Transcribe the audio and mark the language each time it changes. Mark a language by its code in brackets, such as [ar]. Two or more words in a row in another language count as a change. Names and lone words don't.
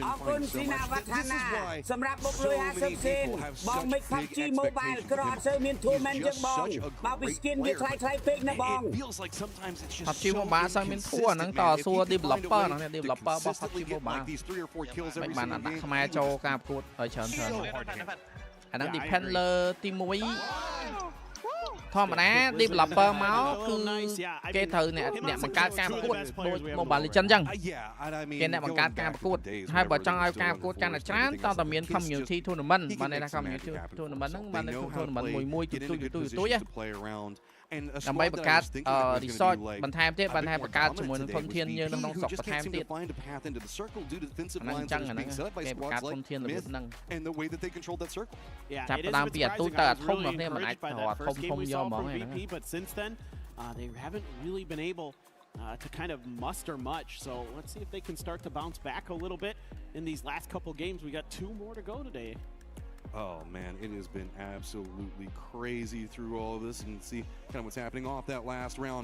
[en] This is why so many people have such big expectations for him. He's just such a great player. It feels like sometimes it's just so inconsistent, man. If he can find a way to consistently get like these 3 or 4 kills every single game, [km] អាហ្នឹង depend លើទី1 ធម្មតា developer មកគឺគេត្រូវអ្នកបង្កើតការប្រកួតដូច Mobile Legends ចឹងគេអ្នកបង្កើតការប្រកួតហើយបើចង់ឲ្យការប្រកួតកាន់តែច្រើនតើតើមាន [en] community tournament [km] បានន័យថា [en] community tournament [km] ហ្នឹងបានន័យថា tournament មួយទូយដើម្បីបង្កើត resource បន្ថែមទៀតបានថាបង្កើតជាមួយនឹងធនធានយើងនៅក្នុងស្រុកបន្ថែមទៀតហ្នឹងចឹងអាហ្នឹងគេបង្កើតធនធានរបៀបហ្នឹងចាប់ដើមពីអាទូចទៅអាធំរបស់គ្នាមិនអាចធំយកហ្មងហ្នឹង [en] but since then they haven't really been able to kind of muster much, so let's see if they can start to bounce back a little bit in these last couple games. We got 2 more to go today. Oh man, it has been absolutely crazy through all of this, and see kind of what's happening off that last round.